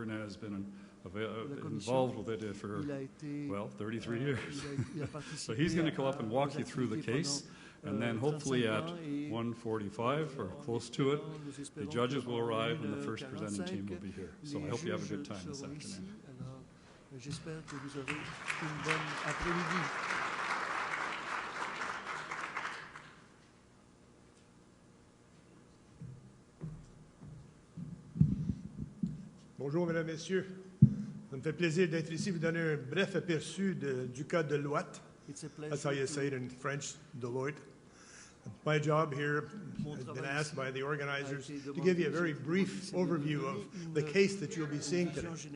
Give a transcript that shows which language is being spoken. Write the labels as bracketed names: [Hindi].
[English] Brunet has been involved with it for, well, 33 years. So he's going to come up and walk you through the case, and then hopefully at 1:45 or close to it, the judges will arrive and the first presenting team will be here. So I hope you have a good time this afternoon. [French] J'espère que vous aurez une bonne après-midi. Bonjour, mesdames, messieurs. Ça me fait plaisir d'être ici, vous donner un bref aperçu du cas de Deloitte. [English] That's how you say it in French, Deloitte. My job here has been asked by the organizers to give you a very brief overview of the case that you'll be seeing today.